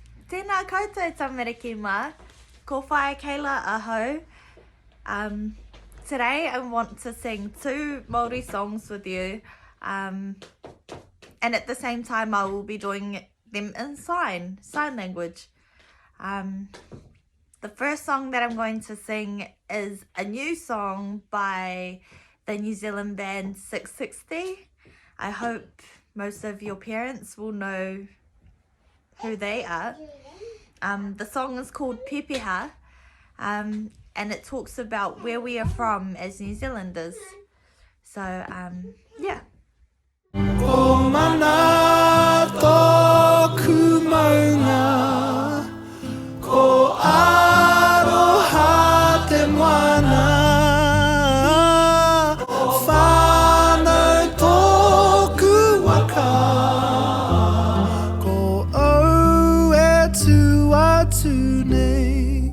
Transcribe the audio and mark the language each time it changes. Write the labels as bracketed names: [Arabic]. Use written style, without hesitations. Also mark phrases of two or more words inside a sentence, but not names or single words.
[Māori] Tēnā koutou tamariki mā. Ko whae Kayla aho. [English] Today I want to sing 2 Māori songs with you. And at the same time I will be doing them in sign language. The first song that I'm going to sing is a new song by the New Zealand band 660. I hope most of your parents will know who they are. The song is called Pepeha, and it talks about where we are from as New Zealanders. So, yeah. [Māori] O mana tōku maunga, ko aroha te moana, whānau tōku waka, ko au e tu atu nei.